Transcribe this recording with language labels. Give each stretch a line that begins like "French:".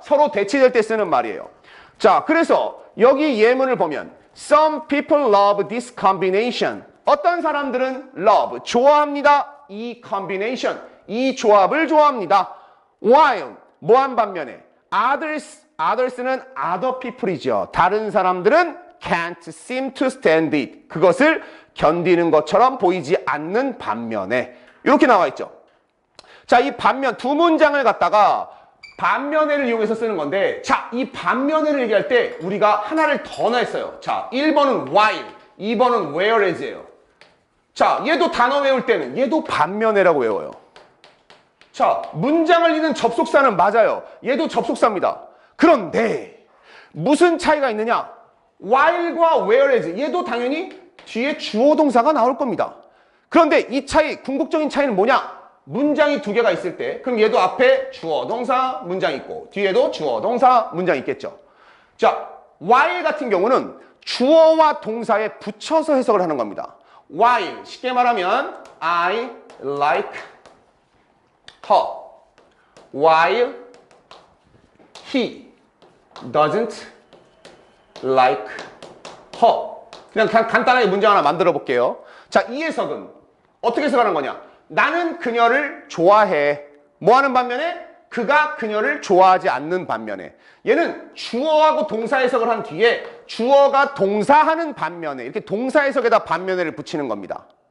Korean: 서로 대치될 때 쓰는 말이에요. 자, 그래서 여기 예문을 보면
English: Some people love this combination.
Korean: 어떤 사람들은 love, 좋아합니다. 이 combination, 이 조합을 좋아합니다. While, 뭐한 반면에 others는
English: other people
Korean: 이죠. 다른 사람들은
English: can't seem to stand it.
Korean: 그것을 견디는 것처럼 보이지 않는 반면에 이렇게 나와 있죠. 자, 이 반면 두 문장을 갖다가 반면에를 이용해서 쓰는 건데 자, 이 반면에를 얘기할 때 우리가 하나를 더 넣었어요. 자, 1번은 while, 2번은 whereas예요. 자, 얘도 단어 외울 때는 얘도 반면에라고 외워요. 자, 문장을 잇는 접속사는 맞아요. 얘도 접속사입니다. 그런데 무슨 차이가 있느냐? while과 whereas 얘도 당연히 뒤에 주어 동사가 나올 겁니다. 그런데 이 차이, 궁극적인 차이는 뭐냐? 문장이 두 개가 있을 때 그럼 얘도 앞에 주어 동사 문장 있고 뒤에도 주어 동사 문장 있겠죠. 자, while 같은 경우는 주어와 동사에 붙여서 해석을 하는 겁니다.
English: while
Korean: 쉽게 말하면
English: I like her while he doesn't like her.
Korean: 그냥 간단하게 문장 하나 만들어 볼게요. 자, 이 해석은 어떻게 해석하는 거냐? 나는 그녀를 좋아해. 뭐 하는 반면에? 그가 그녀를 좋아하지 않는 반면에. 얘는 주어하고 동사 해석을 한 뒤에 주어가 동사하는 반면에 이렇게 동사 해석에다 반면에를 붙이는 겁니다.